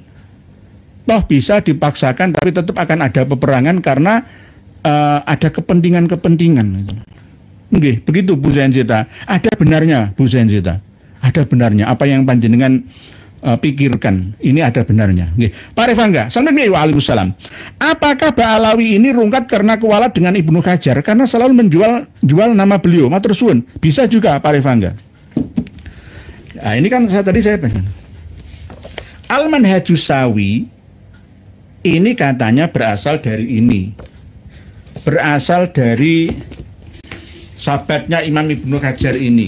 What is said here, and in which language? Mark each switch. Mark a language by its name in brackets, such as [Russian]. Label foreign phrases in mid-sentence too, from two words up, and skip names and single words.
[Indonesian] Toh bisa dipaksakan, tapi tetap akan ada peperangan karena ada kepentingan-kepentingan. Nggih, begitu Bu Zenzita. Ada benarnya Bu Zenzita. Ada benarnya apa yang panjenengan pikirkan. Ini ada benarnya. Nggih. Pak Revangga, Waalaikumsalam. Apakah Ba'alawi ini rungkat karena kualat dengan Ibnu Hajar karena selalu menjual nama beliau? [Javanese] Matur suwun. [Indonesian] Bisa juga Pak Revangga. Nah, ini kan saya pengen. Al-Manhajus Sawi ini katanya berasal dari ini. Berasal dari sahabatnya Imam Ibnu Hajar ini.